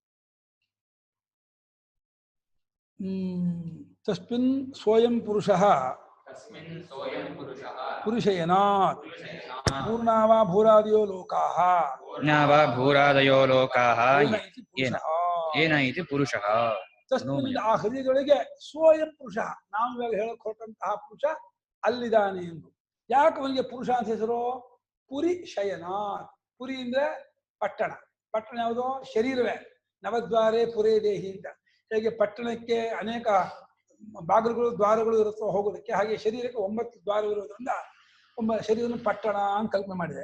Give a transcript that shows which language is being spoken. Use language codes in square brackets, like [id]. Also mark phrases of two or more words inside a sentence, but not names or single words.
[sa] ತಸ್ಮಿನ್ ಸ್ವಯಂ ಪುರುಷಃ ಪುರುಷೇನಾತ್ ಪೂರ್ಣಾವಾ ಭೂರಾದಯೋ ಲೋಕಾಃ ಭೂರಾದಯೋ ಲೋಕಾಃ ಏನ ಇತಿ ಪುರುಷಃ. [kn] ತಸ್ಮಿನ್ ಆ ಹೃದಯದೊಳಗೆ ಸ್ವಯಂ ಪುರುಷ, ನಾವು ಇವಾಗ ಹೇಳಕ್ ಹೊರಟಂತಹ ಪುರುಷ ಅಲ್ಲಿದ್ದಾನೆ ಎಂದು. ಯಾಕೆ ಅವನಿಗೆ ಪುರುಷ ಅಂತ ಹೆಸರು? [sa] ಪುರಿ ಶಯನಾತ್. [kn] ಪುರಿ ಅಂದ್ರೆ ಪಟ್ಟಣ. ಪಟ್ಟಣ ಯಾವುದೋ ಶರೀರವೇ. [sa] ನವದ್ವಾರೇ ಪುರೇ ದೇಹಿ ಅಂತ. [kn] ಹೇಗೆ ಪಟ್ಟಣಕ್ಕೆ ಅನೇಕ ಬಾಗಿಲುಗಳು ದ್ವಾರಗಳು ಇರುತ್ತೋ ಹೋಗೋದಕ್ಕೆ, ಹಾಗೆ ಶರೀರಕ್ಕೆ 9 ದ್ವಾರವಿರೋದ್ರಿಂದ ಶರೀರನ ಪಟ್ಟಣ ಅಂತ ಕಲ್ಪನೆ ಮಾಡಿದೆ.